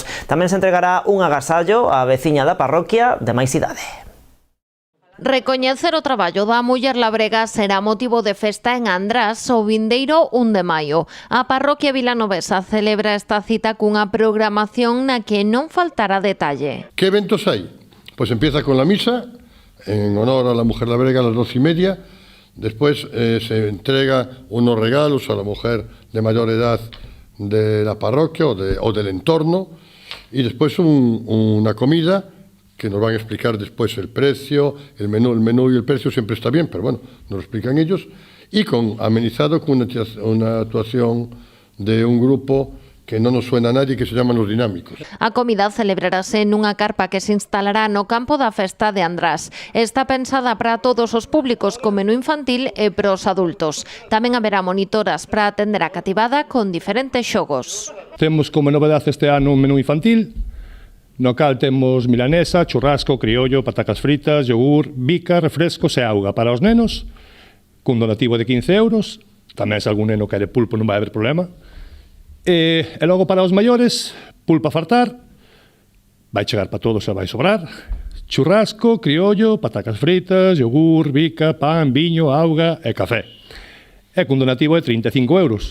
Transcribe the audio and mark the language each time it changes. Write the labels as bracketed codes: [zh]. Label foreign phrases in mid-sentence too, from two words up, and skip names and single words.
[gl] Tamén se entregará un agasallo á veciña da parroquia de máis idade. Recoñecer o traballo da muller labrega será motivo de festa en András o vindeiro 1 de maio. A parroquia vilanovesa celebra esta cita cunha programación na que non faltará detalle. [es] ¿Qué eventos hay? Pues empieza con la misa, en honor a la mujer labrega a las 12:30. Después se entrega unos regalos a la mujer de mayor edad de la parroquia o del entorno. Y después una comida que nos van a explicar después el precio, el menú y el precio siempre está bien, pero bueno, nos lo explican ellos, y amenizado con una actuación de un grupo que non nos suena a nadie, que se llaman Los Dinámicos. [gl] A comida celebrarase nunha carpa que se instalará no campo da festa de András. Está pensada para todos os públicos con menú infantil e para os adultos. Tamén haberá monitoras para atender a cativada con diferentes xogos. Temos como novedade este ano un menú infantil, no cal temos milanesa, churrasco, criollo, patacas fritas, yogur, bica, refrescos e auga para os nenos, cun donativo de 15 euros, tamén se algún neno quere pulpo non vai haber problema, e logo para os maiores, pulpa a fartar, vai chegar para todos e vai sobrar, churrasco, criollo, patacas fritas, yogur, bica, pan, viño, auga e café, e cun donativo de 35 euros.